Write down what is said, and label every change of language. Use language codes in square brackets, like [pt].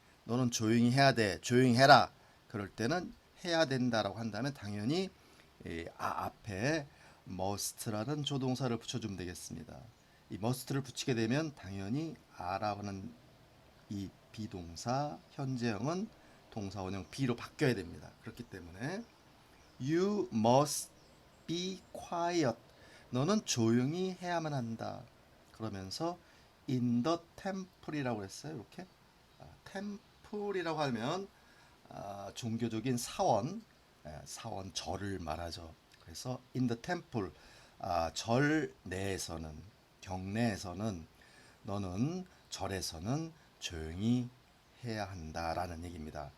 [ko] 너는 조용히 해야 돼. 조용히 해라. 그럴 때는 해야 된다라고 한다면 당연히 앞에 must라는 조동사를 붙여주면 되겠습니다. 이 must를 붙이게 되면 당연히 a라고 하는 이 비동사 현재형은 동사 원형 be로 바뀌어야 됩니다. 그렇기 때문에 [en] you must be quiet. [ko] 너는 조용히 해야만 한다. 그러면서 [en] in the temple [ko] 이라고 했어요. 이렇게 temple이라고 하면 종교적인 사원, 사원 절을 말하죠. 그래서 [en] in the temple, [ko] 절 내에서는, 경내에서는 너는 절에서는 조용히 해야 한다라는 얘기입니다.